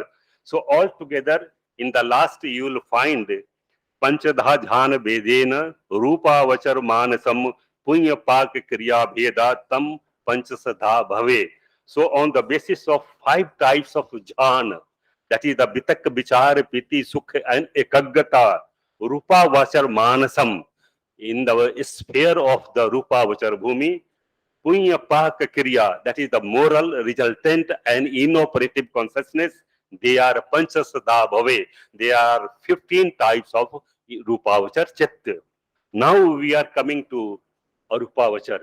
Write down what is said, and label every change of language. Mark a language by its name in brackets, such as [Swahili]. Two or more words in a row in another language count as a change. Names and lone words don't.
[English] So altogether, in the last you will find [Pali] Panchadha Jhana Vedena, Rupa Vachar Manasam, Punya Pak Kriya Veda Tam Panchasadha Bhave. [English] So on the basis of 5 types of jhana, that is the Vitak, Vichar, Piti, Sukha and Ekaggata, [Pali] Rupa Vachar Manasam, [English] in the sphere of the [Pali] Rupa Vachar Bhumi, Punya Pak Kriya, [English] that is the moral, resultant and inoperative consciousness, they are [Pali] Panchasada Bhave. [English] They are 15 types of [Pali] Rupa Vachar Chitta. [English] Now we are coming to [Pali] Arupa Vachar.